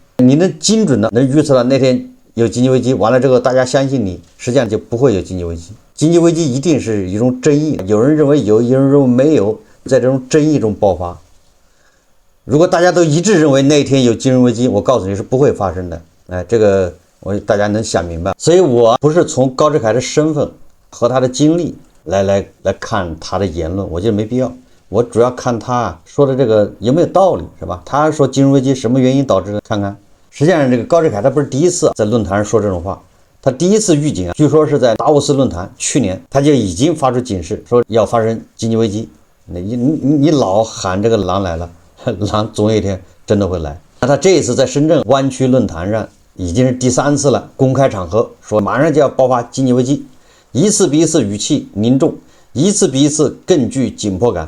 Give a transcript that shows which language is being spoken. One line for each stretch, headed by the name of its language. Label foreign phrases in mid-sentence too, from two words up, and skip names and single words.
Chinese: 你能精準的能預測到那天有經濟危機，完了之後大家相信你，實際上就不會有經濟危機。經濟危機一定是一種爭議，有人認為有，有人認為沒有，在這種爭議中爆發。如果大家都一致認為那天有金融危機，我告訴你是不會發生的。這個大家能想明白。所以我不是從高志凱的身份和他的经歷來看他的言論，我觉得沒必要。我主要看他說的這個有沒有道理，是吧？他說金融危機什麼原因導致的？看看。實際上，這個高志凱他不是第一次在論壇上說這種話，他第一次預警據說是在達沃斯論壇，去年他就已經發出警示，說要發生經濟危機。你老喊這個狼來了，狼總有一天真的會來。那他這一次在深圳灣區論壇上已經是第3次了，公開場合說馬上就要爆發經濟危機，一次比一次語氣凝重，一次比一次更具緊迫感。